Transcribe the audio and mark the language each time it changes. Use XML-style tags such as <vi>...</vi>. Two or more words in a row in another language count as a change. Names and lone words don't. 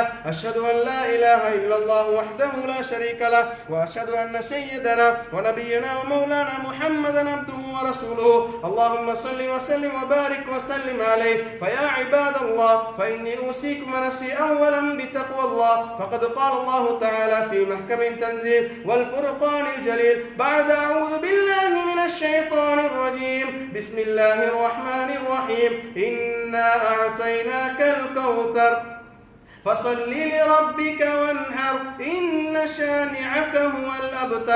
<ar>أشهد أن لا إله إلا الله وحده لا شريك له وأشهد أن سيدنا ونبينا ومولانا محمدا عبده ورسوله. اللهم صل وسلم وبارك وسلم عليه. فيا عباد الله فإني أوصيكم نفسي أولا بتقوى الله. فقد قال الله تعالى في محكم تنزيل والفرقان الجليل بعد أعوذ بالله من الشيطان الرجيم بسم الله الرحمن الرحيم إنا أعطيناك الكوثر فصل لربك وانحر إن شانعك هو الأبتر.</ar>